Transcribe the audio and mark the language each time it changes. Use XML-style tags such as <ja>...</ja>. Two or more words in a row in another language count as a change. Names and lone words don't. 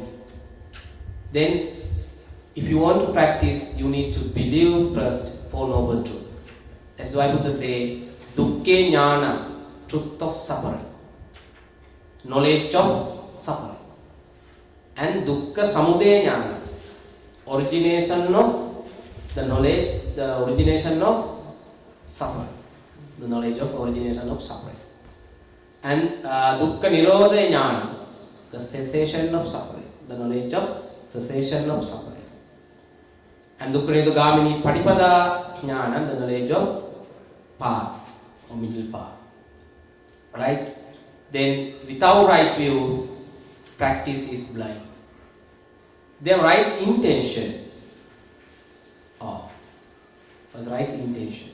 <en>Then if you want to practice, you need to believe first Four Noble Truths. That's why Buddha say,</en> <pi>dukkhe jnana,</pi> <en>truth of suffering, knowledge of suffering, and</en> <pi>dukkha samudaya jnana,</pi> <en>origination of the knowledge, the origination of suffering, the knowledge of origination of suffering, and</en> <pi>dukkha nirodha jnana,</pi> <en>the cessation of suffering, the knowledge of cessation of suffering.</en> <pi>And dukkha nirodhagamini patipada jnana,</pi> <en>the knowledge of path or middle path. Right? Then without right view, practice is blind. Their right intention. Oh, was right intention.</en>